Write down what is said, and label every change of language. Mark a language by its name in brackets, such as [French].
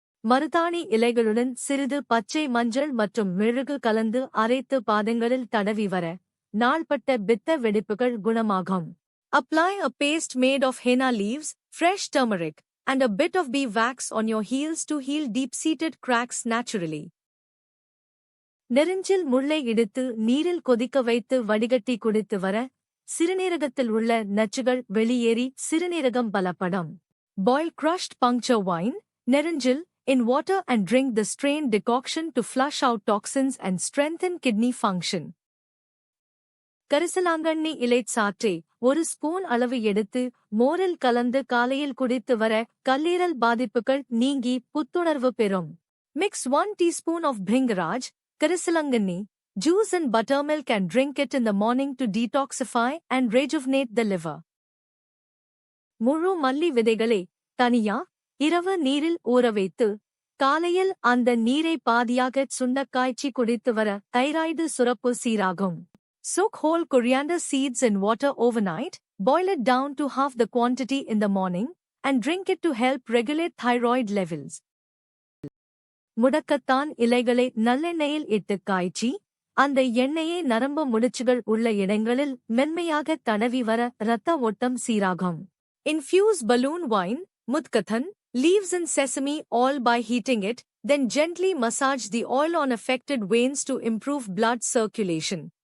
[Tamil] மருதாணி இலைகளுடன் சிறிது பச்சை மஞ்சள் மற்றும் மெழுகு கலந்து அரைத்து பாதங்களில் தடவி வர நாள்பட்ட பித்த வெடிப்புகள் குணமாகும். [English] Apply a paste made of henna leaves, fresh turmeric, and a bit of bee wax on your heels to heal deep-seated cracks naturally. [Tamil] நெரிஞ்சில் முள்ளை இடித்து நீரில் கொதிக்க வைத்து வடிகட்டி குடித்து வர சிறுநீரகத்தில் உள்ள நச்சுகள் வெளியேறி சிறுநீரகம் பலப்படும். [English] Boil crushed puncture wine, நெரிஞ்சில், in water and drink the strained decoction to flush out toxins and strengthen kidney function. [Tamil] கரிசலாங்கண்ணி இலைச் சாற்றை 1 ஸ்பூன் அளவு எடுத்து மோரில் கலந்து காலையில் குடித்து வர கல்லீரல் பாதிப்புகள் நீங்கி புத்துணர்வு பெறும். [English] Mix 1 teaspoon of bhringraj, கரிசலாங்கண்ணி, juice and buttermilk and drink it in the morning to detoxify and rejuvenate the liver. [Tamil] முழு மல்லி விதைகளை தனியா இரவு நீரில் ஊறவைத்து காலையில் அந்த நீரை பாதியாக சுண்டக்காய்ச்சி குடித்து வர தைராய்டு சுரப்பு சீராகும். [English] Soak whole coriander seeds in water overnight, boil it down to half the quantity in the morning, and drink it to help regulate thyroid levels. [Tamil] முடக்கத்தான் இலைகளை நல்லெண்ணெயில் இட்டு காய்ச்சி அந்த எண்ணெயை நரம்பு முடிச்சுகள் உள்ள இடங்களில் மென்மையாக தடவி வர இரத்த ஓட்டம் சீராகும். [English] Infuse balloon wine, mudkathan, leaves in sesame oil by heating it, then gently massage the oil on affected veins to improve blood circulation.